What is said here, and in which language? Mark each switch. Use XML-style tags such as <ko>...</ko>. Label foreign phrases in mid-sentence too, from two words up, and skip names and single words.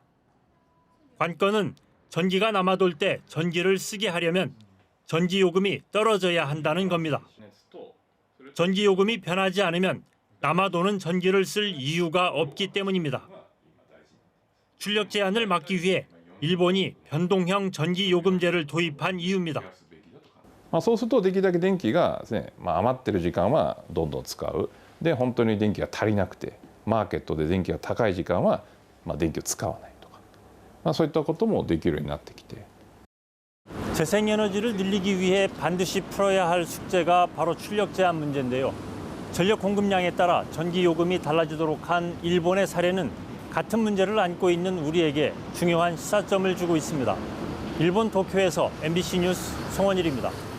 <ko>관건은 전기가 남아돌 때 전기를 쓰게 하려면 전기요금이 떨어져야 한다는 겁니다. 전기요금이 변하지 않으면 남아도는 전기를 쓸 이유가 없기 때문입니다. 출력 제한을 막기 위해 일본이 변동형 전기요금제를 도입한 이유입니다.</ko> <ja>そうするとできるだけ電気がですね、余ってる時間はどんどん使う。で本当に電気が足りなくてマーケットで電気が高い時間は電気を使わないとか、そういったこともできるようになってきて。</ja> <ko>재생에너지를 늘리기 위해 반드시 풀어야 할 숙제가 바로 출력 제한 문제인데요. 전력 공급량에 따라 전기 요금이 달라지도록 한 일본의 사례는 같은 문제를 안고 있는 우리에게 중요한 시사점을 주고 있습니다. 일본 도쿄에서 MBC 뉴스 송원일입니다.</ko>